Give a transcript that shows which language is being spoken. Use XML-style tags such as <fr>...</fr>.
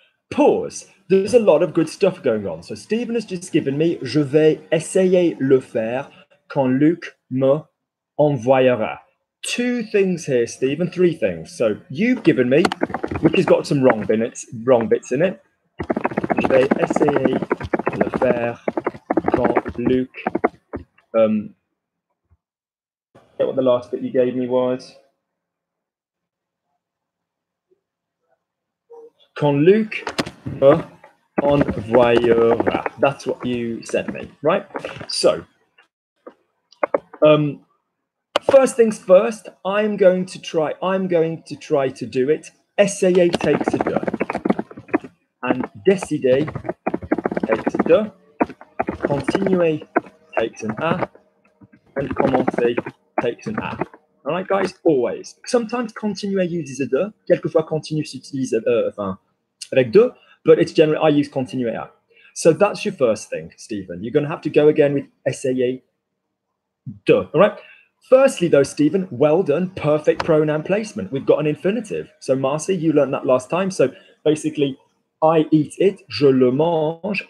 <en>Pause. There's a lot of good stuff going on. So Stephen has just given me,</en> <fr>je vais essayer le faire quand Luc me envoyera.</fr> <en>Two things here, Stephen, three things. So you've given me, which has got some wrong bits in it.</en> <fr>Je vais essayer le faire quand Luc.</fr> <en>What the last bit you gave me was.</en> <fr>Quand Luc me envoyera.</fr> <en>That's what you sent me, right? So, first things first, I'm going to try to do it. Essayer takes a de. And décider takes a de. Continuer takes an a. And commencer takes an a. All right, guys, always. Sometimes continuer uses a de.</en> <fr>Quelquefois continue s'utilise avec de,</fr> <en>but it's generally, I use continuer a. So that's your first thing, Stephen. You're going to have to go again with essayer de. All right. Firstly, though, Stephen, well done. Perfect pronoun placement. We've got an infinitive. So, Marcy, you learned that last time. So, basically, I eat it,</en> <fr>je le mange.</fr>